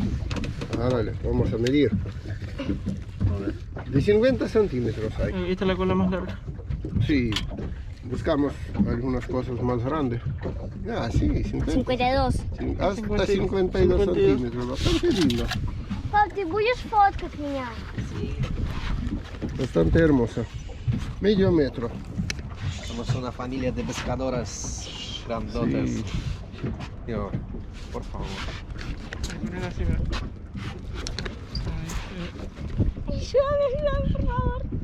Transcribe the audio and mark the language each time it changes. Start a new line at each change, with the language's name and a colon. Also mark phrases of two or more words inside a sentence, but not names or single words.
Spanish: Dale, vamos a medir. De 50 centímetros hay. Esta es la cola más larga. Sí, buscamos algunas cosas más grandes. Ah, sí, 50. 52. Hasta 52 centímetros, bastante lindo.
Russian: Пап, ты будешь фоткать меня?
Spanish: Bastante hermosa. Medio metro. Somos una familia de pescadoras grandotas. Sí. Yo, por favor. Poner así, mira. Ayúdame, por favor.